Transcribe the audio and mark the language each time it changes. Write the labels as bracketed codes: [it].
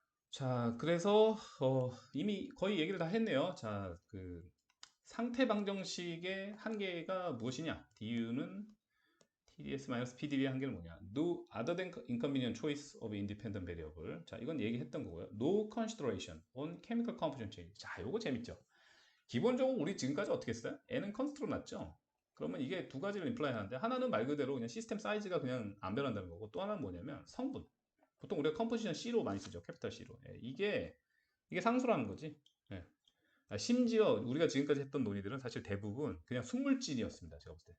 [ko] 자, 그래서 이미 거의 얘기를 다 했네요. 자, 그 상태 방정식의 한계가 무엇이냐? DU는 TDS-PDV의 한계는 뭐냐? [en] No other than inconvenient choice of independent variable. [ko] 자, 이건 얘기했던 거고요. [en] No consideration on chemical composition change. [ko] 자, 요거 재밌죠? 기본적으로 우리 지금까지 어떻게 했어요? N은 컨스트로 놨죠? 그러면 이게 두 가지를 임플라이 하는데 하나는 말 그대로 그냥 시스템 사이즈가 그냥 안 변한다는 거고 또 하나는 뭐냐면 성분. 보통 우리가 컴포지션 C로 많이 쓰죠. 캐피탈 C로. 예, 이게 상수라는 거지. 예. 심지어 우리가 지금까지 했던 논의들은 사실 대부분 그냥 순물질이었습니다. 제가 봤을 때.